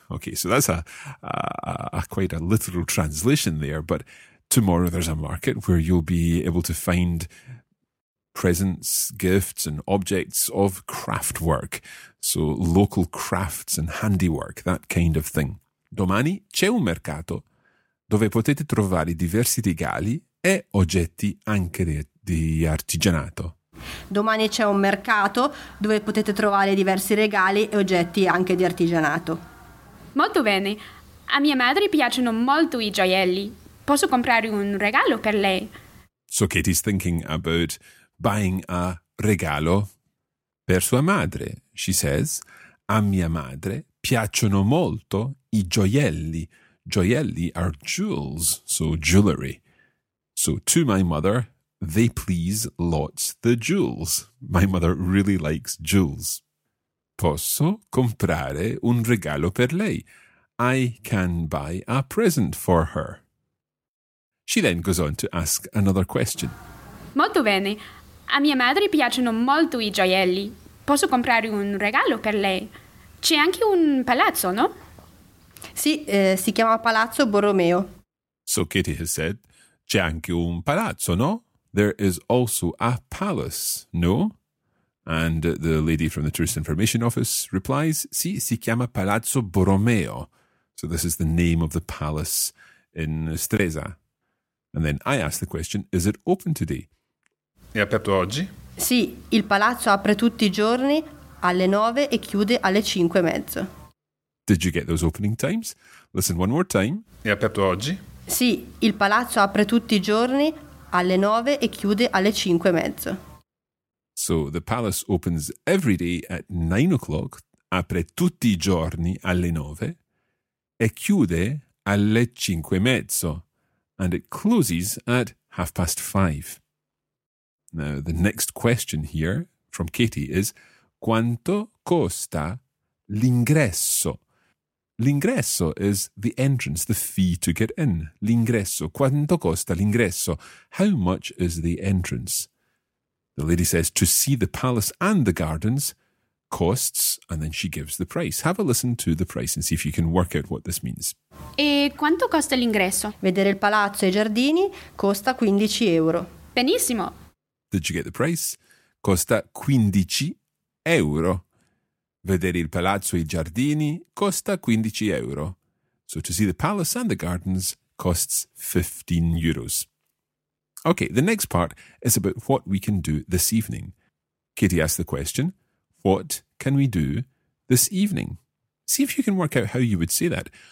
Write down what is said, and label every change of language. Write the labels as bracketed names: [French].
[English] Okay, so that's a quite a literal translation there, but tomorrow there's a market where you'll be able to find presents, gifts, and objects of craftwork. So local crafts and handiwork, that kind of thing. [Italian] Domani c'è un mercato dove potete trovare diversi regali e oggetti anche di artigianato. Domani c'è un mercato dove potete trovare diversi regali e oggetti anche di artigianato. Molto bene. A mia madre piacciono molto i gioielli. Posso comprare un regalo per lei? [English] So Katie's thinking about buying a [Italian] regalo per sua madre. [English] She says, [Italian] a mia madre piacciono molto i gioielli. [English] Gioielli are jewels, so jewelry. So to my mother, they please lots the jewels. My mother really likes jewels. [Italian] Posso comprare un regalo per lei. [English] I can buy a present for her. She then goes on to ask another question. [Italian] Molto bene. A mia madre piacciono molto i gioielli. Posso comprare un regalo per lei? C'è anche un palazzo, no? Sì, si chiama Palazzo Borromeo. [English] So Kitty has said, [Italian] c'è anche un palazzo, no? [English] There is also a palace, no? And the lady from the Tourist Information Office replies, [Italian] sì, si chiama Palazzo Borromeo. [English] So this is the name of the palace in Stresa. And then I ask the question, is it open today? [Italian] È aperto oggi? Sì, il palazzo apre tutti i giorni alle 9 e chiude alle 5 e mezzo. [English] Did you get those opening times? Listen one more time. [Italian] È aperto oggi? Sì, il palazzo apre tutti i giorni alle 9 e chiude alle 5 e mezzo. [English] So the palace opens every day at 9 o'clock, [Italian] apre tutti i giorni alle 9 e chiude alle 5 e mezzo. [English] And it closes at 5:30. Now, the next question here from Katie is, [Italian] quanto costa l'ingresso? [English] L'ingresso is the entrance, the fee to get in. L'ingresso. [Italian] Quanto costa l'ingresso? [English] How much is the entrance? The lady says, to see the palace and the gardens costs, and then she gives the price. Have a listen to the price and see if you can work out what this means. [Italian] E quanto costa l'ingresso? Vedere il palazzo e i giardini costa 15 euro. Benissimo! [English] Did you get the price? [Italian] Costa 15 euro. Vedere il palazzo e i giardini costa 15 euro. [English] So to see the palace and the gardens costs 15 euros. Okay, the next part is about what we can do this evening. Katie asked the question, what can we do this evening? See if you can work out how you would say that.